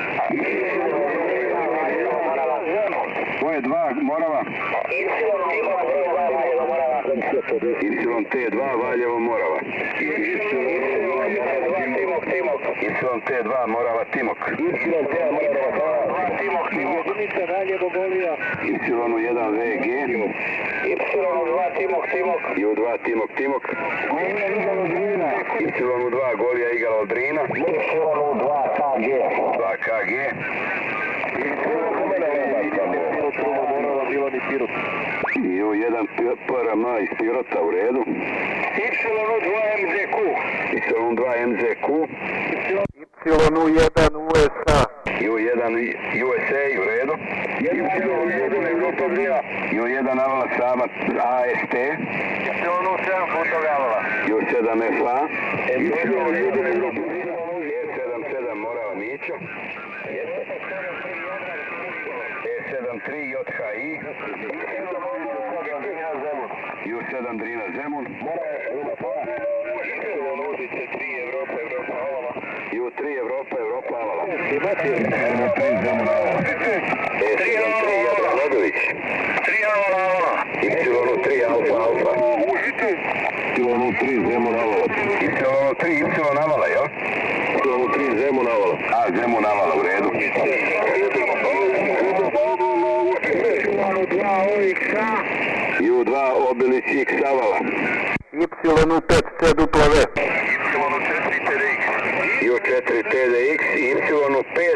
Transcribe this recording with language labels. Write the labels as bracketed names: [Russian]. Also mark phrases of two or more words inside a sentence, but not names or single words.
[Serbian] Koje 2 Morava? YT2 Valjevo Morava. YT2 Morava Timok. Jedinica Valjevo Golija. Y1 VG. Y2 Timok. U2 Timok. Y2 Golija Igal Aldrina. Y2 KG. 2 KG. U1 PRM iz Pirota, u redu. Y2 MZQ. Y2 MZQ. Y1 USA. U1 USA, u redu. Y1 Europa 2. U1 Avala Sava AST. Y7 Futogolija. U7 FA. Y1 Europa. E77 Morava Mićo. E73 JHI. U7 Drina Zemun. U3 Evropa Avala. U3 Zemun Avala. E73 Jadran Odović. Y3 Alfa. Y3 Zemun Avala. Y3 Avala, jel? Y3 Zemun Avala. A, Zemun Avala, u redu. U2 Obilić X Avala. Y5 CW. U4 TDX i Y5